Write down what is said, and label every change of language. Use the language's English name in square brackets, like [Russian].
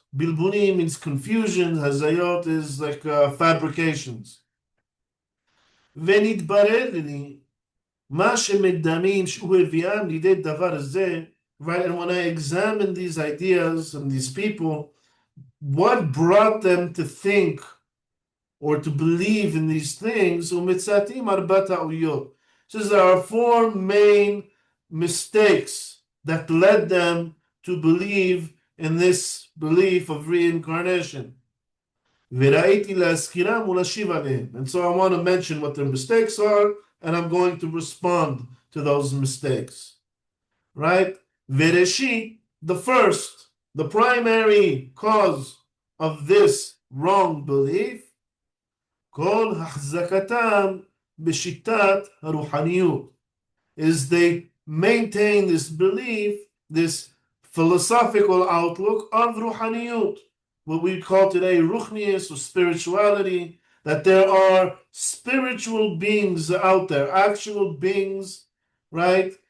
[English] Bilbunim means confusion. Hazayot is like fabrications. [Hebrew] ונתברר לי מה שמדמים שהוא הביאם לידי דבר הזה, right? [English] And when I examine these ideas and these people, what brought them to think or to believe in these things? ומצאתים ארבע טעויות. Says there are four main mistakes that led them to believe in this belief of reincarnation. [Hebrew] וראיתי להזכירם ולהשיב עליהם. [English] And so I want to mention what their mistakes are, and I'm going to respond to those mistakes. Right? Vereshit, the first, the primary cause of this wrong belief, כל החזקתם בשיטת הרוחניות, is they maintain this belief, this philosophical outlook of ruhaniyut, what we call today ruchnius or spirituality, that there are spiritual beings out there, actual beings, right?